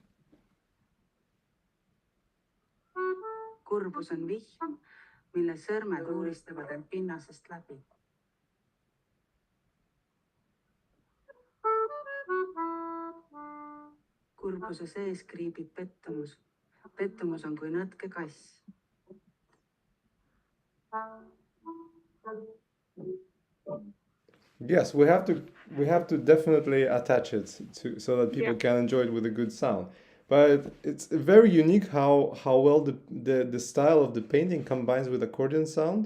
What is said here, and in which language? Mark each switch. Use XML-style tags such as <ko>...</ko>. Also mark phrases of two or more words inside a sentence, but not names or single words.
<et>Kurbus on vihm, mille sõrmed uuristavad end pinnasest läbi. Kurbuse sees kriibib pettumus. Pettumus on kui nõtke kass.</et> <en>Yes, we have to definitely attach it to so that people can enjoy it with a good sound. But it's very unique how well the style of the painting combines with accordion sound.</en>